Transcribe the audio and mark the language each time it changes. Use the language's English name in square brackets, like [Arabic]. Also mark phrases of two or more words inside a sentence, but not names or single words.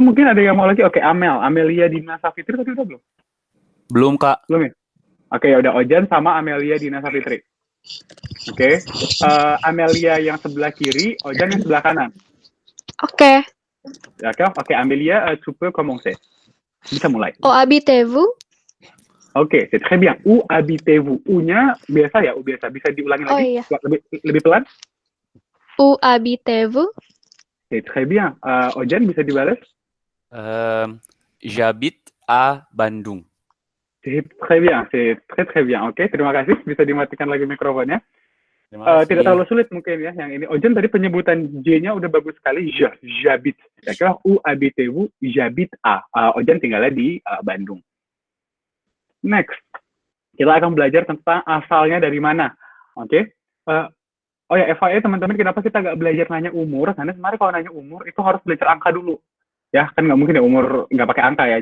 [Indonesian] Mungkin ada yang mau lagi? Oke, Amelia Dina Safitri tadi udah belum? Belum, Kak. Belum ya? Oke, ya udah Ojan sama Amelia Dina Safitri. Oke. Amelia yang sebelah kiri, Ojan yang sebelah kanan. Oke. Oke, Amelia, [French] tu peux commencer. [Indonesian] Bisa mulai. [French] Où habitez-vous? Oke, c'est très bien. Où habitez-vous? [Indonesian] U-nya biasa ya, U biasa. Bisa diulangi Oh, lagi? iya. Lebih pelan? [French] Où habitez-vous? C'est très bien. [Indonesian] Ojan bisa dibalas? [French] J'habite à Bandung. C'est très bien. C'est très très bien. [Indonesian] Oke, terima kasih. Bisa dimatikan lagi mikrofonnya. Terima kasih. Tidak terlalu sulit mungkin ya yang ini. Ojan tadi penyebutan J-nya udah bagus sekali. [French] J'habite. D'accord. Où habitez-vous? J'habite à. [Indonesian] Ojan tinggalnya di Bandung. Next, kita akan belajar tentang asalnya dari mana. Oke. Oh ya, FYI teman-teman, kenapa kita nggak belajar nanya umur? Karena sebenarnya kalau nanya umur itu harus belajar angka dulu. Ya, kan nggak mungkin ya umur nggak pakai angka ya.